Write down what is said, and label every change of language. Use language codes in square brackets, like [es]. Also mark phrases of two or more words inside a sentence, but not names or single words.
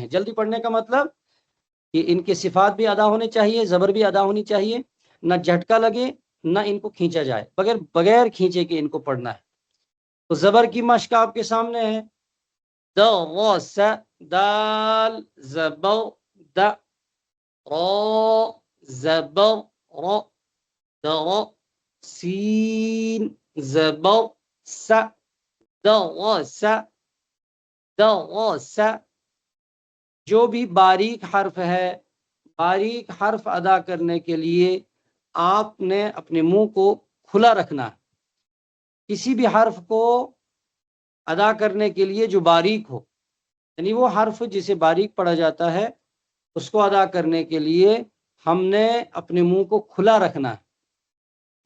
[ur] جلدی پڑھنے کا مطلب کہ ان کے صفات بھی ادا ہونے چاہیے، زبر بھی ادا ہونی چاہیے، نہ جھٹکا لگے نہ ان کو کھینچا جائے، بغیر کھینچے کے ان کو پڑھنا ہے۔ تو زبر کی مشق آپ کے سامنے ہے، درس، دال زبر دا، را زبر را، درا، سین زبر س، درس، درس۔ جو بھی باریک حرف ہے باریک حرف ادا کرنے کے لیے آپ نے اپنے منہ کو کھلا رکھنا ہے۔ کسی بھی حرف کو ادا کرنے کے لیے جو باریک ہو، یعنی وہ حرف جسے باریک پڑھا جاتا ہے، اس کو ادا کرنے کے لیے ہم نے اپنے منہ کو کھلا رکھنا ہے۔